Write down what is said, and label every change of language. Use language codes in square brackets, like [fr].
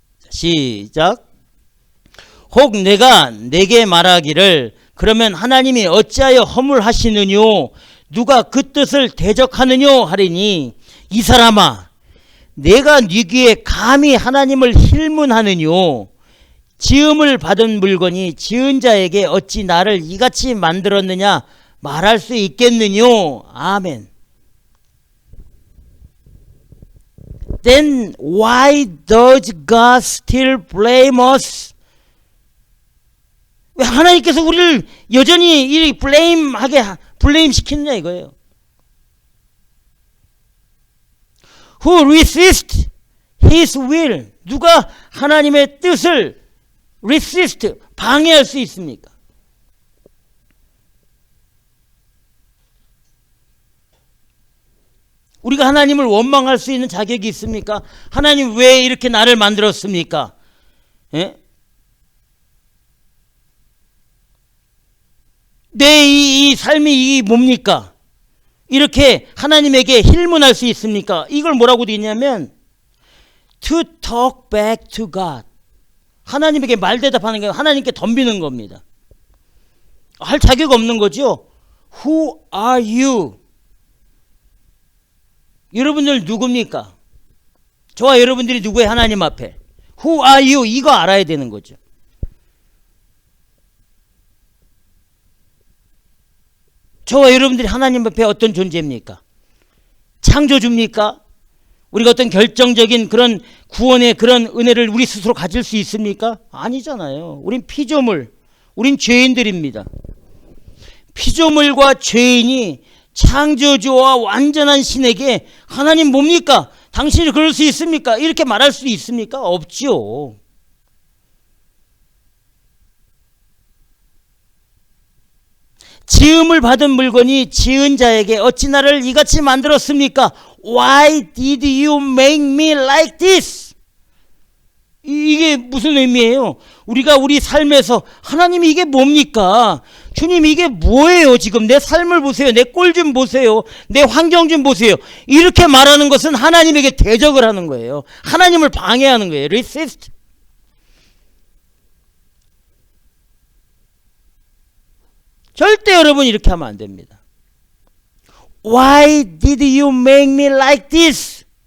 [ko] 시작. 혹 내가 내게 말하기를 그러면 하나님이 어찌하여 허물하시느뇨, 누가 그 뜻을 대적하느뇨 하리니, 이 사람아 내가 네 귀에 감히 하나님을 힐문하느뇨. 지음을 받은 물건이 지은 자에게 어찌 나를 이같이 만들었느냐 말할 수 있겠느뇨. 아멘. [en] Then why does God still blame us? [ko] 왜 하나님께서 우리를 여전히 이 블레임 시키느냐 이거예요. [en] Who resist His will? [ko] 누가 하나님의 뜻을 resist, 방해할 수 있습니까? 우리가 하나님을 원망할 수 있는 자격이 있습니까? 하나님 왜 이렇게 나를 만들었습니까? 예? 내 이 삶이 뭡니까? 이렇게 하나님에게 힐문할 수 있습니까? 이걸 뭐라고 되어 있냐면 [en] to talk back to God. [ko] 하나님에게 말대답하는 게 하나님께 덤비는 겁니다. 할 자격 없는 거죠. [en] Who are you? [ko] 여러분들 누굽니까? 저와 여러분들이 누구예요? 하나님 앞에. [en] Who are you? [ko] 이거 알아야 되는 거죠. 저와 여러분들이 하나님 앞에 어떤 존재입니까? 창조주입니까? 우리가 어떤 결정적인 그런 구원의 그런 은혜를 우리 스스로 가질 수 있습니까? 아니잖아요. 우린 피조물, 우린 죄인들입니다. 피조물과 죄인이 창조주와 완전한 신에게 하나님 뭡니까? 당신이 그럴 수 있습니까? 이렇게 말할 수 있습니까? 없지요. 지음을 받은 물건이 지은 자에게 어찌 나를 이같이 만들었습니까? [en] Why did you make me like this? [ko] 이게 무슨 의미예요? 우리가 우리 삶에서 하나님 이게 뭡니까? 주님 이게 뭐예요? 지금 내 삶을 보세요. 내 꼴 좀 보세요. 내 환경 좀 보세요. 이렇게 말하는 것은 하나님에게 대적을 하는 거예요. 하나님을 방해하는 거예요. [en] resist. [ko] 절대 여러분 이렇게 하면 안 됩니다. [en] Why did you make me like this?